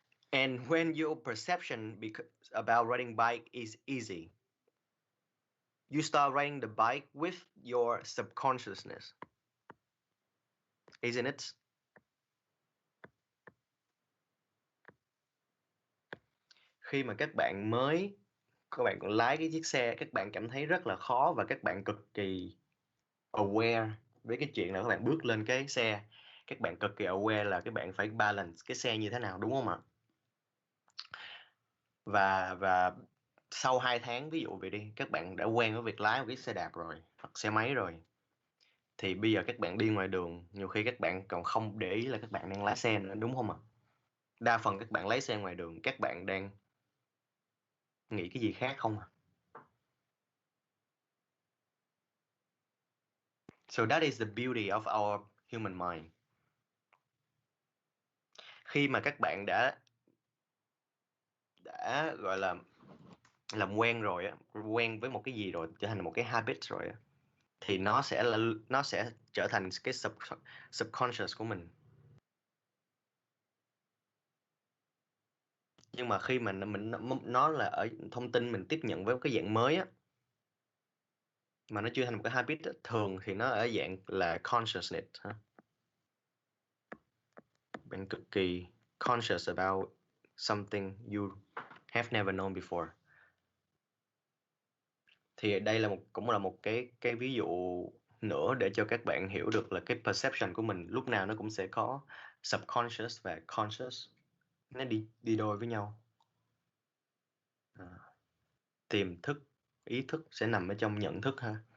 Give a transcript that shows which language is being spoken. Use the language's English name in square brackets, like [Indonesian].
[English] And when your perception about riding bike is easy, you start riding the bike with your subconsciousness, isn't it? [Vietnamese] Khi mà các bạn còn lái cái chiếc xe, các bạn cảm thấy rất là khó và các bạn cực kỳ aware với cái chuyện là các bạn bước lên cái xe, các bạn cực kỳ aware là các bạn phải balance cái xe như thế nào, đúng không ạ? Và sau 2 tháng ví dụ vậy đi, các bạn đã quen với việc lái một cái xe đạp rồi hoặc xe máy rồi, thì bây giờ các bạn đi ngoài đường nhiều khi các bạn còn không để ý là các bạn đang lái xe nữa, đúng không ạ? Đa phần các bạn lái xe ngoài đường các bạn đang nghĩ cái gì khác không à? [English] So that is the beauty of our human mind. [Vietnamese] Khi mà các bạn đã gọi là làm quen rồi á, quen với một cái gì rồi, trở thành một cái habit rồi á, thì nó sẽ trở thành cái subconscious của mình. Nhưng mà khi mà nó là ở thông tin mình tiếp nhận với cái dạng mới á, mà nó chưa thành một cái habit á, thường thì nó ở dạng là consciousness ha. Bạn cực kỳ [English] conscious about something you have never known before. [Vietnamese] Thì đây cũng là một cái ví dụ nữa để cho các bạn hiểu được là cái perception của mình lúc nào nó cũng sẽ có subconscious và conscious, nó đi đôi với nhau. Tiềm thức, ý thức sẽ nằm ở trong nhận thức ha.